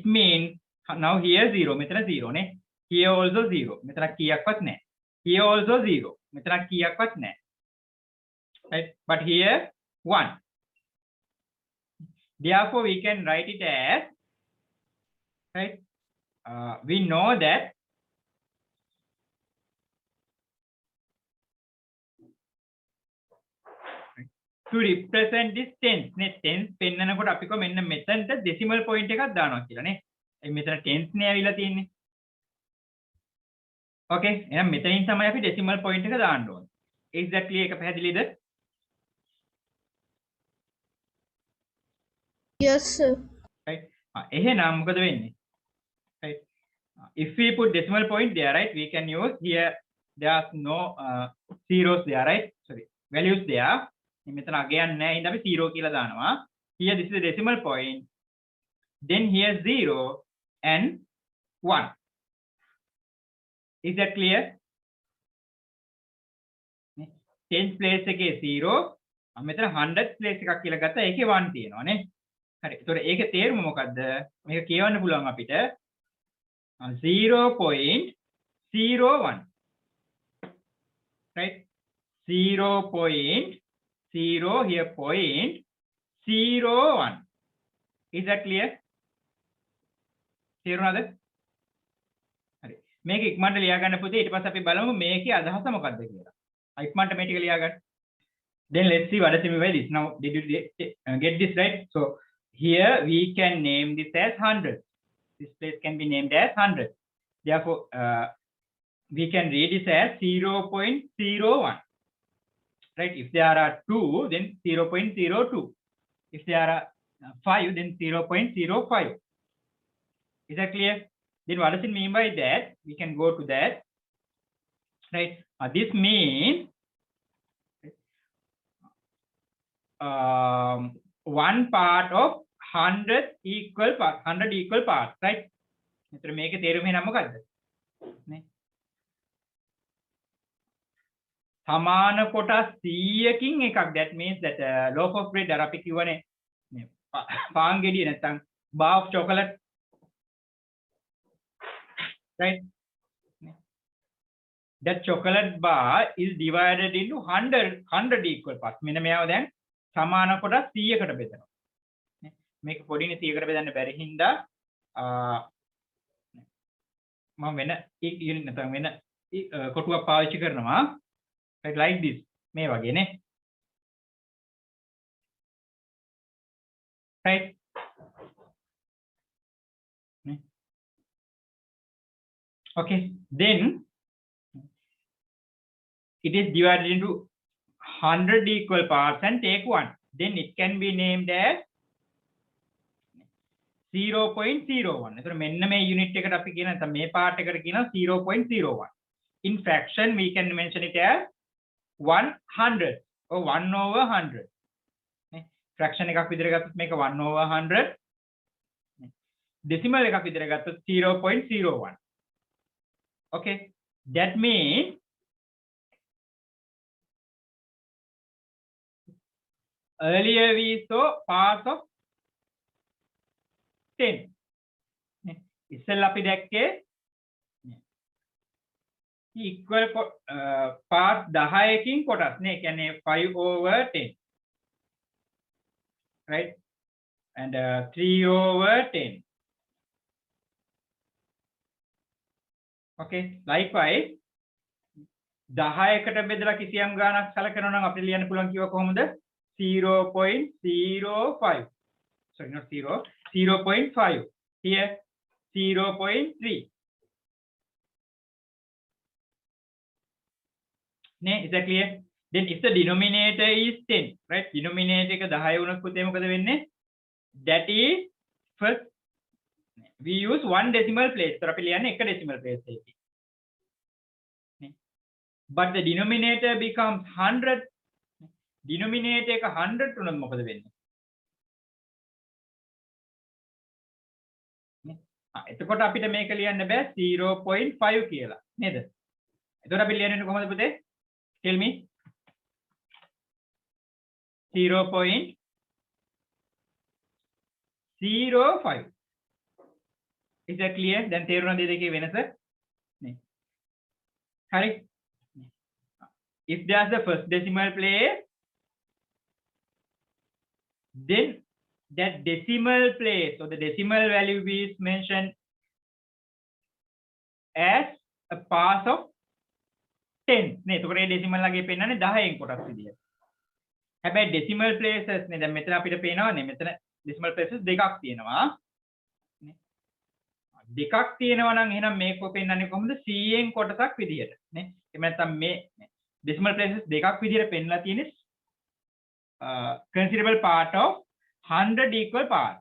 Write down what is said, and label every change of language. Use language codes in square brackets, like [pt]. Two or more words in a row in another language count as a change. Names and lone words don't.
[en] It means now here 0 [si] මෙතන 0 නේ. [en] Here also [si] 0 මෙතන කීයක්වත් නැහැ. [en] Here also [si] 0 මෙතන කීයක්වත් නැහැ. [en] Right, but here 1. Therefore we can write it as, right, we know that to represent this tens නේ tens [si] පෙන්නනකොට අපි කො මෙන්න මෙතනට [en] decimal point [si] එකක් දානවා කියලා නේ. ඒ මෙතන tens නේ ඇවිල්ලා තියෙන්නේ. Okay, එහෙනම් මෙතනින් තමයි අපි [en] decimal point [si] එක දාන්න ඕනේ. Exactly එක පැහැදිලිද? [en] Yes, sir. [si] Right. එහෙනම් මොකද වෙන්නේ? [en] Right. If we put decimal point there, right, we can use here. There's no zeros there, right? Sorry, values there. [si] මෙතන අගයන් නැහැ. ඉතින් අපි 0 කියලා දානවා. [en] Here this is the decimal point. Then here 0 and 1. Is that clear? Tens place [si] එකේ 0, මෙතන [en] 100th place [si] එකක් කියලා ගත්තා. ඒකේ 1 තියෙනවා නේ. හරි. ඒතකොට ඒකේ තේරුම මොකද්ද? මේක කියවන්න පුළුවන් අපිට 0.01. Right? 0.0 here point 01. Is that clear? තේරුණාද? හරි. මේක ඉක්මනට ලියා ගන්න පුතේ. ඊට පස්සේ අපි බලමු මේකේ අදහස මොකක්ද කියලා. ඉක්මනට මේ ටික ලියා ගන්න. [en] Then let's see what does it mean by this. Now did you get this right? So here we can name this as 100. This place can be named as 100. Therefore we can read this as 0.01. Right? If there are 2, then 0.02. If there are 5, then 0.05. Is that clear? Then what does it mean by that? We can go to that. Right? This means one part of 100 equal parts. 100 equal parts. Right? [si] එතන මේකේ තේරුම එහෙනම් මොකද්ද? නේ? සමාන කොටස් 100කින් එකක්. [en] That means that loaf of bread [si] අර අපි කියවනේ මේ පාන් ගෙඩිය නැත්නම් [en] bar of chocolate. Right? That chocolate bar is divided into 100 equal parts. [si] මෙන්න මෙයාව දැන් සමාන කොටස් 100කට බෙදනවා. මේක පොඩිනේ 100කට බෙදන්න බැරි හින්දා මම වෙන යුනිට් නැත්නම් වෙන කොටුවක් පාවිච්චි කරනවා. [en] Right, like this. [si] මේ වගේ නේ. [en] Right? Okay, then it is divided into 100 equal parts and take 1. Then it can be named as 0.01. [si] එතකොට මෙන්න මේ යුනිට් එකට අපි කියන නැත්නම් මේ පාර්ට් එකට කියනවා 0.01. [en] In fraction we can mention it as 100 or 1/100. [si] fraction එකක් විදිහට ගත්තොත් මේක 1/100. decimal එකක් විදිහට ගත්තොත් 0.01. [en] Okay, that means earlier we saw parts of 10. [si] ඉස්සෙල්ලා අපි දැක්කේ [en] equal part [si] 10කින් කොටස් නේ. කියන්නේ 5/10. [en] Right? And 3/10. Okay, likewise [si] 10කට බෙදලා කිසියම් ගාණක් සලකනවා නම් අපිට ලියන්න පුළුවන් කිව්වා කොහොමද? [en] 0.05. Sorry, not 0. 0.5. Here 0.3. Is that clear? Then if the denominator is 10, right? [si] Denominator එක 10 වුණොත් පුතේ මොකද වෙන්නේ? [en] That is first we use one decimal place. [si] So අපි ලියන්නේ එක [en] decimal place [si] එකකින්. [en] But the denominator becomes 100. [si] Denominator එක 100 වුණොත් මොකද වෙන්නේ? එතකොට අපිට මේක ලියන්න බෑ 0.5 කියලා නේද? එතකොට අපි ලියන්නේ කොහොමද පුතේ? [en] Tell me. 0.05. Is that clear? [si] දැන් තේරුණාද මේ දෙකේ වෙනස? නේ. හරි. [en] If there's the first decimal place, then that decimal place or the decimal value is mentioned as a pass of 10 නේ. [si] එතකොට මේ decimal ලගේ පෙන්නන්නේ 10න් කොටස් විදියට. හැබැයි [en] decimal places [si] නේ දැන් මෙතන අපිට පේනවනේ මෙතන [en] decimal places [si] දෙකක් තියෙනවා. නේ. දෙකක් තියෙනවා නම් එහෙනම් මේක පෙන්නන්නේ කොහොමද 100න් කොටසක් විදියට නේ. එහෙම නැත්නම් මේ [en] decimal places [si] දෙකක් විදියට පෙන්නලා තියෙන්නේ [en] considerable part of 100 equal parts.